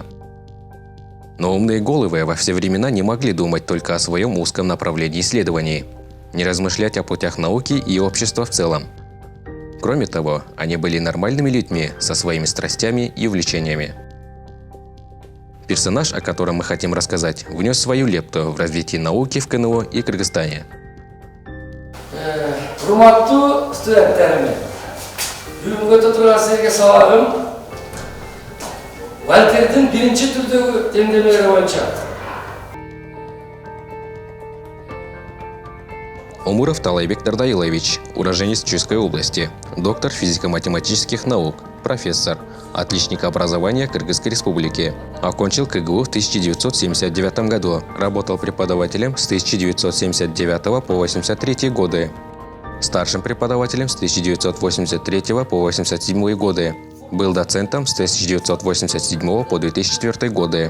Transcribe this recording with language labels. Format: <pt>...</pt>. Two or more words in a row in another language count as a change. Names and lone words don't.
<ru>Но умные головы во все времена не могли думать только о своем узком направлении исследований, не размышлять о путях науки и общества в целом. Кроме того, они были нормальными людьми со своими страстями и увлечениями. Персонаж, о котором мы хотим рассказать, внес свою лепту в развитие науки в КНО и Кыргызстане.</ru> <ky>Урматтуу студенттерим, бүгүнкү турган силерге сабагым Вальтердин биринчи түрдөгү теңдемелери боюнча.</ky> <ru>Омуров Талайбек Дардаилович, уроженец Чуйской области, доктор физико-математических наук, профессор, отличник образования Кыргызской республики. Окончил КГУ в 1979 году, работал преподавателем с 1979 по 1983 годы, старшим преподавателем с 1983 по 1987 годы, был доцентом с 1987 по 2004 годы.</ru>